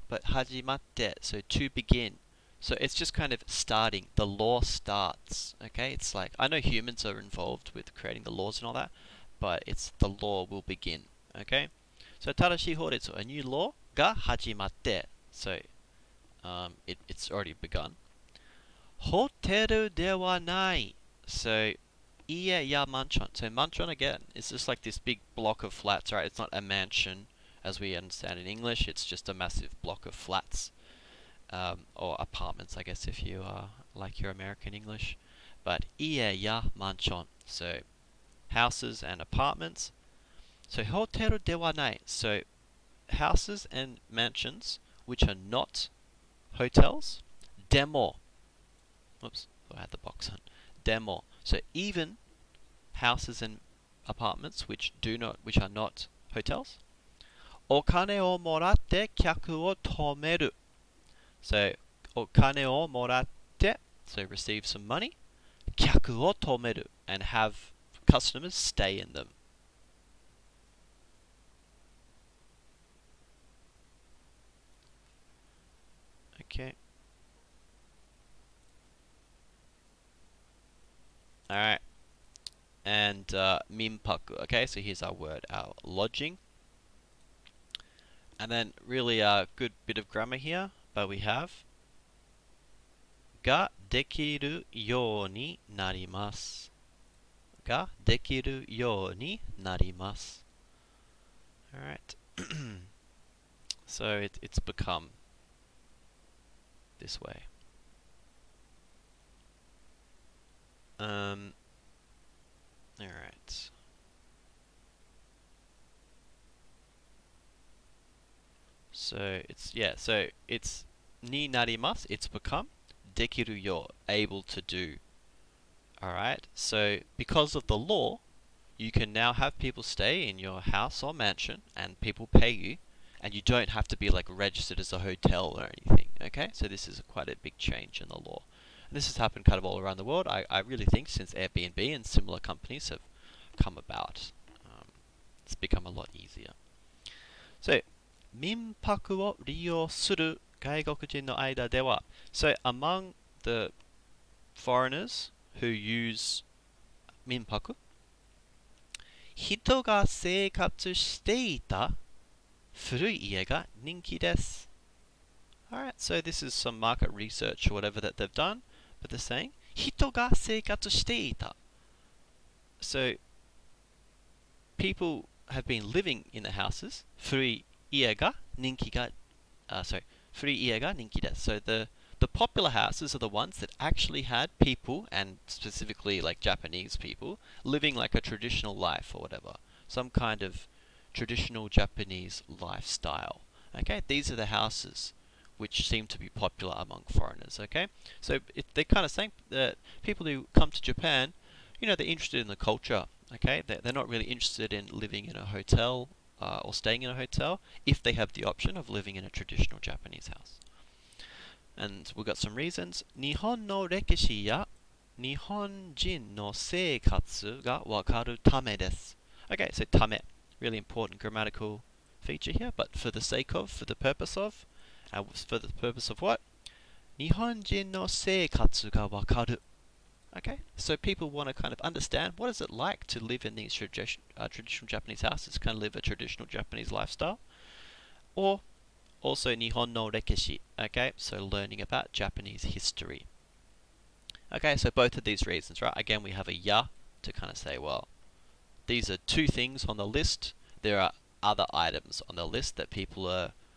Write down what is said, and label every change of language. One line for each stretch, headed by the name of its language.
English: But 始まって, so to begin. So it's just kind of starting. The law starts, okay? It's like, I know humans are involved with creating the laws and all that, but it's the law will begin, okay? So
Japanese: 新しい法律,
English: a new law
Japanese: が始まって.
English: So it's already begun.
Japanese: ホテルではない.
English: So
Japanese: 家や
English: mansion. So mansion again is just like this big block of flats, right? It's not a mansion as we understand in English. It's just a massive block of flats. Or apartments, I guess, if you like your American English. But
Japanese: 家や
English: mansion. So houses and apartments.
Japanese: So ホテルではない.
English: So houses and mansions which are not hotels. でも.Oops, I had the box on. でも. So even houses and apartments which are not hotels.
Japanese: お金をもらって客を泊める.
English: So
Japanese: お金をもらって,
English: so receive some money.
Japanese: 客を泊める,
English: and have customers stay in them. Okay. Alright. And Minpaku. Okay, so here's our word, our lodging. And then really a good bit of grammar here, but we have
Japanese: ができるようになります。ができるようになります.
English: Alright. So it's become this way. Alright. So it's
Japanese: ni narimasu,
English: it's become.
Japanese: Dekiru yo,
English: able to do. Alright, so because of the law, you can now have people stay in your house or mansion and people pay you, and you don't have to be like registered as a hotel or anything. Okay, so this is quite a big change in the law. And this has happened kind of all around the world. I really think since Airbnb and similar companies have come about, it's become a lot easier.
Japanese: So, 民泊を利用する外国人の間では,
English: so among the foreigners who use
Japanese: 民泊, 人が生活していた古い家が人気です.
English: Alright, so this is some market research or whatever that they've done, but they're saying
Japanese: 人が生活していた.
English: So people have been living in the houses.
Japanese: 古い家が人気が,古い家が人気です.
English: So the popular houses are the ones that actually had people, and specifically like Japanese people, living like a traditional life or whatever. Some kind of traditional Japanese lifestyle. Okay, these are the houses which seem to be popular among foreigners. Okay, so they're kind of saying that people who come to Japan, you know, they're interested in the culture. Okay, they're not really interested in living in a hotel or staying in a hotel if they have the option of living in a traditional Japanese house. And we've got some reasons.
Japanese: 日本の歴史や日本人の生活がわかるためです.
English: Okay, so ため, really important grammatical feature here, but for the sake of, for the purpose of, for the purpose of what?
Japanese: 日本人の生活がわかる.
English: Okay, so people want to kind of understand what is it like to live in these traditional Japanese houses, kind of live a traditional Japanese lifestyle. Or also
Japanese: Nihon no Rekishi,
English: okay, so learning about Japanese history. Okay, so both of these reasons, right? Again, we have a ya to kind of say, well, these are two things on the list. There are other items on the list that people are